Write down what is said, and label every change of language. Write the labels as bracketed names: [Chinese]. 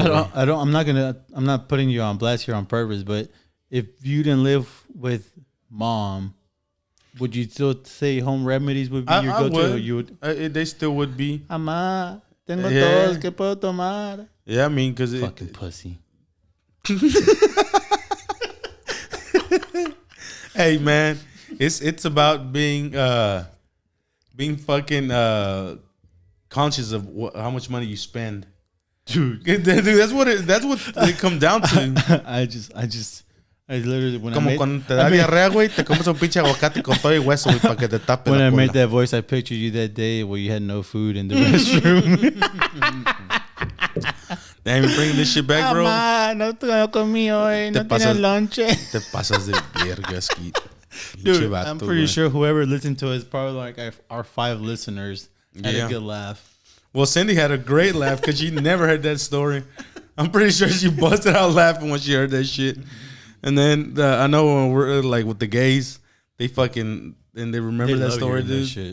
[English] I'm not putting you on blast here on purpose, but if you didn't live with mom, would you still say home remedies would be your go-to? Or you would. They still would be. [Spanish] Amá, tengo tos, ¿qué puedo tomar? [English] Yeah, I mean, because fucking pussy. Hey, man, it's about being fucking conscious of how much money you spend, dude. That's what it comes down to. I literally when [Spanish] como cuando te da diarrea, güey, te comes un pinche aguacate con todo y hueso, güey, para que te tape [English] when [Spanish] la [English] I [Spanish] cola. [English] made that voice, I pictured you that day where you had no food in the restroom. Damn, you bringing this shit back, bro? [Spanish] No comí hoy, no tenía lonche. Te pasas de verga, Skeet. [English] Dude, I'm pretty sure whoever listened to it is probably like our 5 listeners had a good laugh. Well, Cindy had a great laugh because she never heard that story. I'm pretty sure she busted out laughing when she heard that shit. And then I know when we're like with the gays, they fucking and they remember that story, dude.